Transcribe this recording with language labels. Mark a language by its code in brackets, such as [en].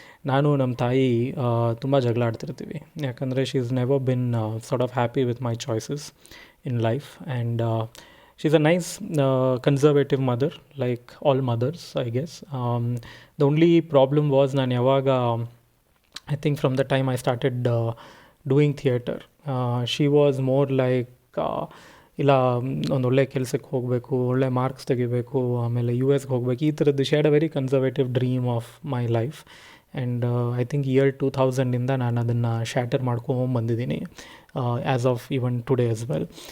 [kn] ನಾನು ನಮ್ಮ ತಾಯಿ ತುಂಬ ಜಗಳ ಆಡ್ತಿರ್ತೀವಿ, ಯಾಕಂದರೆ [en] She is never been sort of happy with my choices in life. And she's a nice conservative mother, like all mothers, I guess. The only problem was [kn] ನಾನು ಯಾವಾಗ [en] I think from the time I started doing theatre, she was more like [kn] ಇಲ್ಲ ಒಂದು ಒಳ್ಳೆ ಕೆಲಸಕ್ಕೆ ಹೋಗಬೇಕು, ಒಳ್ಳೆ marks ತೆಗಿಬೇಕು, ಆಮೇಲೆ US ಹೋಗಬೇಕು, ಈ ಥರದ್ದು. [en] She had a very conservative dream of my life. And I think year 2000ಇಂದ [kn] ನಾನು ಅದನ್ನು ಶ್ಯಾಟರ್ ಮಾಡ್ಕೊಂಬಂದಿದ್ದೀನಿ, [en] As of even today as well.